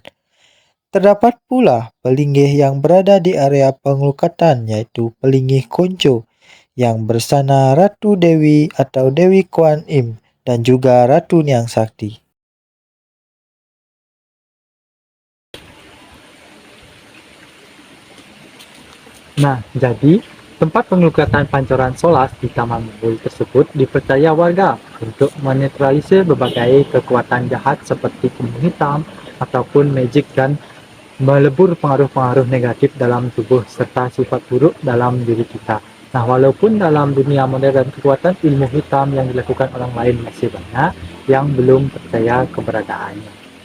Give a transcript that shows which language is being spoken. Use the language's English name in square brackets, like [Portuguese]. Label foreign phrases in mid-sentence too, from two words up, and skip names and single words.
[Indonesian] Terdapat pula pelinggih yang berada di area pengelukatan yaitu pelinggih Konco yang bersana Ratu Dewi atau Dewi Kuan Im dan juga Ratu Nyang Sakti. Nah, jadi tempat pengelukatan pancoran Solas di Taman Mumul tersebut dipercaya warga untuk menetralisir berbagai kekuatan jahat seperti ilmu hitam ataupun magic dan melebur pengaruh-pengaruh negatif dalam tubuh serta sifat buruk dalam diri kita. Nah, walaupun dalam dunia modern kekuatan ilmu hitam yang dilakukan orang lain masih banyak yang belum percaya keberadaannya.